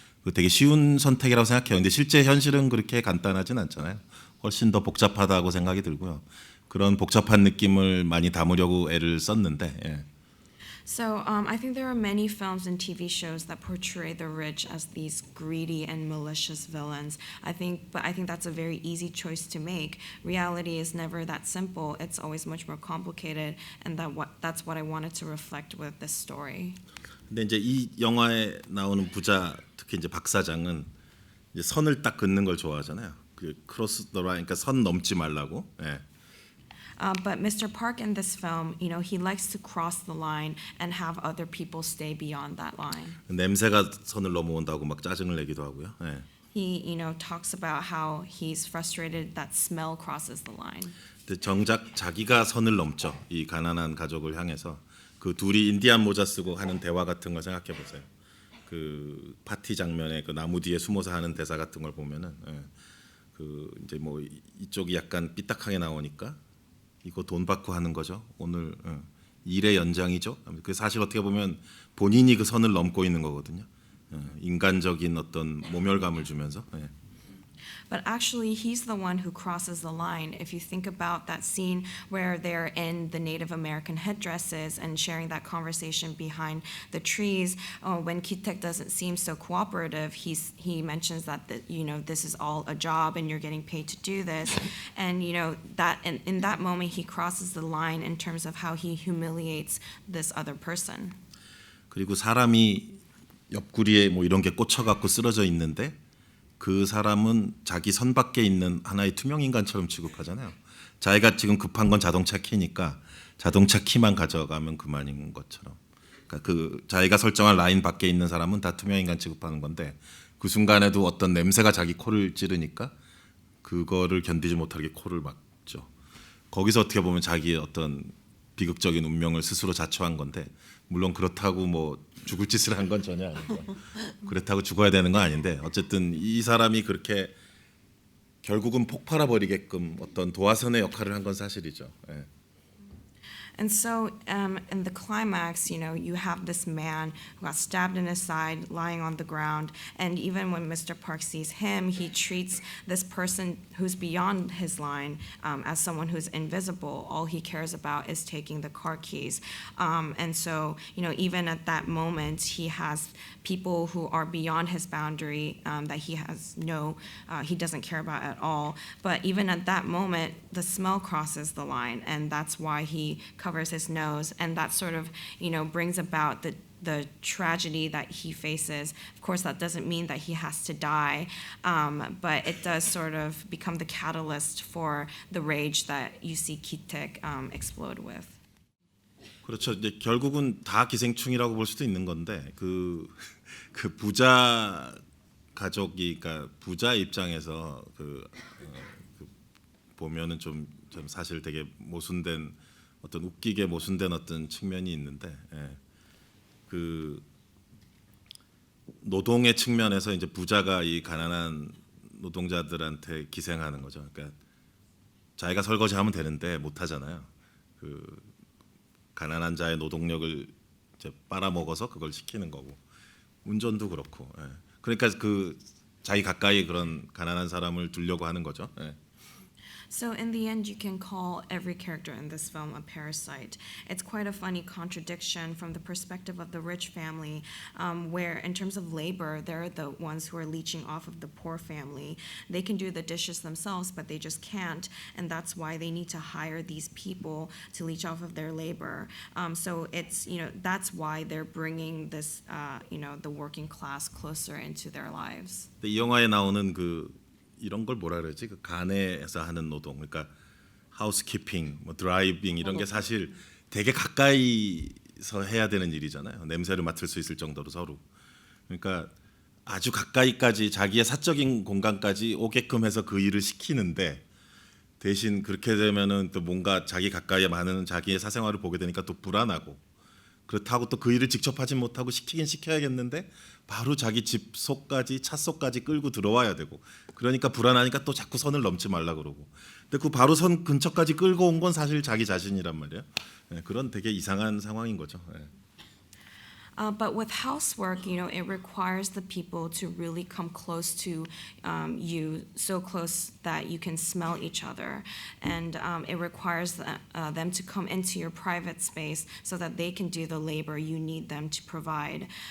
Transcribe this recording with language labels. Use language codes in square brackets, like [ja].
[ko] 그 되게 쉬운 선택이라고 생각해요. 근데 실제 현실은 그렇게 간단하진 않잖아요. 훨씬 더 복잡하다고 생각이 들고요. 그런 복잡한 느낌을 많이 담으려고 애를 썼는데. 예. [en] So I think there are many films and TV shows that portray the rich as these greedy and malicious villains. But I think that's a very easy choice to make. Reality is never that simple. It's always much more complicated, and that's what I wanted to reflect with this story. [ko] 근데 이제 이 영화에 나오는 부자, 특히 이제 박 사장은 이제 선을 딱 긋는 걸 좋아하잖아요. 그 [en] 크로스 더 라인, [ko] 그러니까 선 넘지 말라고. 예. [en] But Mr. Park in this film, he likes to cross the line and have other people stay beyond that line. [ko] 냄새가 선을 넘어온다고 막 짜증을 내기도 하고요. 예. [en] He, talks about how he's frustrated that smell crosses the line. [ko] 근데 정작 자기가 선을 넘죠. 이 가난한 가족을 향해서 그 둘이 인디안 모자 쓰고 하는 대화 같은 걸 생각해 보세요. 그 파티 장면에 그 나무 뒤에 숨어서 하는 대사 같은 걸 보면은 그 이제 뭐 이쪽이 약간 삐딱하게 나오니까 이거 돈 받고 하는 거죠. 오늘 일의 연장이죠. 그 사실 어떻게 보면 본인이 그 선을 넘고 있는 거거든요. 인간적인 어떤 모멸감을 주면서. [en] But actually, he's the one who crosses the line. If you think about that scene where they're in the Native American headdresses and sharing that conversation behind the trees, when Kitek doesn't seem so cooperative, he mentions that this is all a job and you're getting paid to do this, and that in that moment he crosses the line in terms of how he humiliates this other person. [ko] 그리고 사람이 옆구리에 뭐 이런 게 꽂혀갖고 쓰러져 있는데. 그 사람은 자기 선 밖에 있는 하나의 투명 인간처럼 취급하잖아요. 자기가 지금 급한 건 자동차 키니까 자동차 키만 가져가면 그만인 것처럼. 그러니까 그 자기가 설정한 라인 밖에 있는 사람은 다 투명 인간 취급하는 건데 그 순간에도 어떤 냄새가 자기 코를 찌르니까 그거를 견디지 못하게 코를 막죠. 거기서 어떻게 보면 자기의 어떤 비극적인 운명을 스스로 자초한 건데 물론 그렇다고 뭐 죽을 짓을 한 건 전혀 아니고 그렇다고 죽어야 되는 건 아닌데 어쨌든 이 사람이 그렇게 결국은 폭발해 버리게끔 어떤 도화선의 역할을 한 건 사실이죠. 예. [en] And so in the climax, you have this man who got stabbed in his side, lying on the ground. And even when Mr. Park sees him, he treats this person who's beyond his line as someone who's invisible. All he cares about is taking the car keys. And so, even at that moment, he has people who are beyond his boundary that he doesn't care about at all. But even at that moment, the smell crosses the line, and that's why he covers his nose, and that sort of, brings about the tragedy that he faces. Of course, that doesn't mean that he has to die, but it does sort of become the catalyst for the rage that you see Kitek explode with. [ko] 그렇죠. 이제 결국은 다 기생충이라고 볼 수도 있는 건데 그 부자 가족이 그러니까 부자 입장에서 보면은 좀 사실 되게 모순된 어떤 웃기게 모순된 어떤 측면이 있는데 그 노동의 측면에서 이제 부자가 이 가난한 노동자들한테 기생하는 거죠. 그러니까 자기가 설거지하면 되는데 못 하잖아요. 그 가난한 자의 노동력을 이제 빨아먹어서 그걸 시키는 거고 운전도 그렇고. 그러니까 그 자기 가까이 그런 가난한 사람을 두려고 하는 거죠. [en] So in the end, you can call every character in this film a parasite. It's quite a funny contradiction from the perspective of the rich family, where in terms of labor, they're the ones who are leeching off of the poor family. They can do the dishes themselves, but they just can't, and that's why they need to hire these people to leech off of their labor. So it's, that's why they're bringing this, the working class closer into their lives. [ko] 이 영화에 나오는 이런 걸 뭐라 그러지? 그 가내에서 하는 노동, 그러니까 하우스키핑, 뭐 드라이빙 이런 게 사실 되게 가까이서 해야 되는 일이잖아요. 냄새를 맡을 수 있을 정도로 서로. 그러니까 아주 가까이까지 자기의 사적인 공간까지 오게끔 해서 그 일을 시키는데 대신 그렇게 되면은 또 뭔가 자기 가까이에 많은 자기의 사생활을 보게 되니까 또 불안하고 그렇다고 또 그 일을 직접 하진 못하고 시키긴 시켜야겠는데 바로 자기 집 속까지 차 속까지 끌고 들어와야 되고 그러니까 불안하니까 또 자꾸 선을 넘지 말라 그러고 근데 그 바로 선 근처까지 끌고 온 건 사실 자기 자신이란 말이에요. 예, 그런 되게 이상한 상황인 거죠. 예. [en] But with housework, it requires the people to really come close to you, so close that you can smell each other. And it requires them to come into your private space so that they can do the labor you need them to provide.